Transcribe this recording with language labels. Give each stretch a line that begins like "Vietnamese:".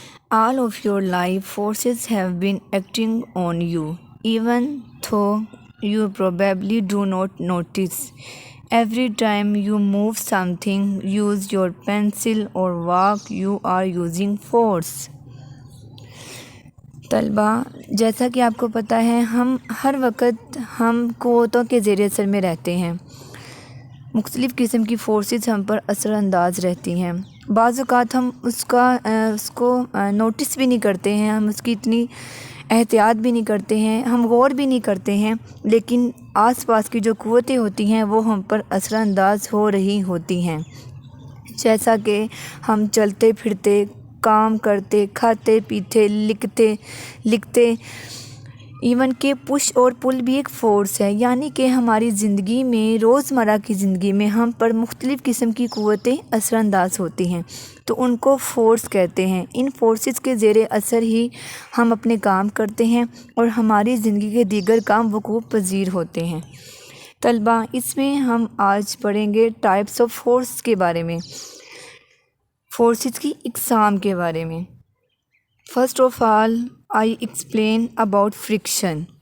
English: All of your life forces have been acting on you, even though you probably do not notice. Every time you move something, use your pencil or walk, you are using force.
Urdu: طلبہ، جیسا کہ آپ کو پتہ ہے ہم ہر وقت قوتوں کے زیر اثر میں رہتے ہیں. مختلف قسم کی فورسز ہم پر اثر انداز رہتی ہیں. بعض اوقات ہم اس کو نوٹس بھی نہیں کرتے ہیں، ہم اس کی اتنی احتیاط بھی نہیں کرتے ہیں، ہم غور بھی نہیں کرتے ہیں، لیکن آس پاس کی جو قوتیں ہوتی ہیں وہ ہم پر اثر انداز ہو رہی ہوتی ہیں. جیسا کہ ہم چلتے پھرتے، کام کرتے، کھاتے پیتے، لکھتے ایون کہ پش اور پل بھی ایک فورس ہے. یعنی کہ ہماری زندگی میں، روزمرہ کی زندگی میں ہم پر مختلف قسم کی قوتیں اثر انداز ہوتی ہیں، تو ان کو فورس کہتے ہیں. ان فورسز کے زیر اثر ہی ہم اپنے کام کرتے ہیں اور ہماری زندگی کے دیگر کام وقوع پذیر ہوتے ہیں. طلبہ، اس میں ہم آج پڑھیں گے ٹائپس آف فورس کے بارے میں، فورسز کی اقسام کے بارے میں.
English: First of all I explain about friction.